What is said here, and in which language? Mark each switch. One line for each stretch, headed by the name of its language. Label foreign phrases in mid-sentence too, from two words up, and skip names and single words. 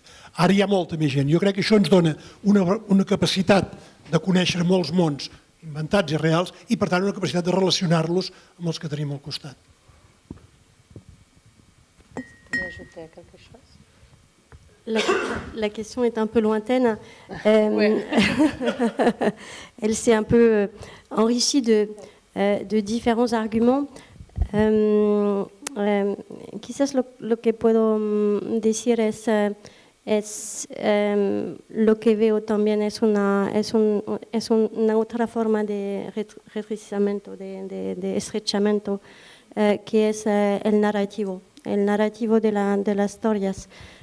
Catalan: Ara hi ha molta més gent. Jo crec que això ens dona una capacitat de conèixer molts mons inventats i reals i, per tant, una capacitat de relacionar-los amb els que tenim al costat.
French: La question est un peu lointaine. Elle s'est un peu enrichie de différents arguments.
Spanish: Quizás lo que puedo decir es lo que veo también es una otra forma de retrocimiento, de estrechamiento, que es el narrativo de las historias.